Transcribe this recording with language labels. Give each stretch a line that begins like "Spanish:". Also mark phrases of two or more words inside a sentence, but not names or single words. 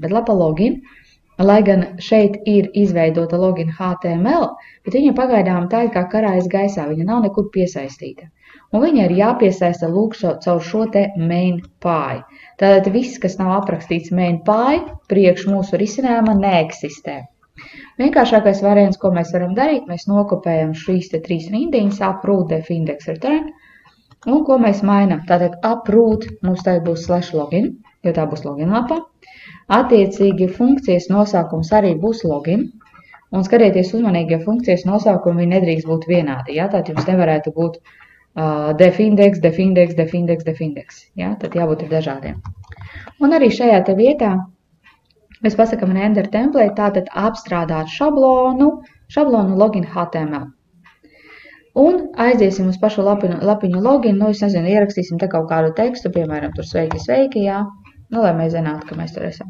Latvian: Bet lapa login, lai gan šeit ir izveidota login HTML, bet viņa pagaidām tā ir kā karājas gaisā, viņa nav nekur piesaistīta. Un viņa ir jāpiesaista lūk caur šo te main pie. Tātad viss, kas nav aprakstīts main pie, priekš mūsu risinājuma neeksistē. Vienkāršākais variants, ko mēs varam darīt, mēs nokopējam šīs te trīs rindiņas,
English: uproot, def, index, return,
Latvian: un ko mēs mainām. Tātad uproot mums tagad būs /login, jo tā būs login lapa. Attiecīgi funkcijas nosaukums arī būs login, un skatieties uzmanīgi, ja funkcijas nosaukumi viņi nedrīkst būt vienādi, ja? Tātad jums nevarētu būt
English: def, index, def, index, def, index, def, index,
Latvian: ja? Tad jābūt ir dažādiem. Un arī šajā te vietā mēs pasakam
English: render template,
Latvian: tātad apstrādāt šablonu login HTML. Un aiziesim uz pašu lapiņu login, es nezinu, ierakstīsim te kaut kādu tekstu, piemēram, tur sveiki, sveiki, jā, lai mēs zinātu, ka mēs tur esam.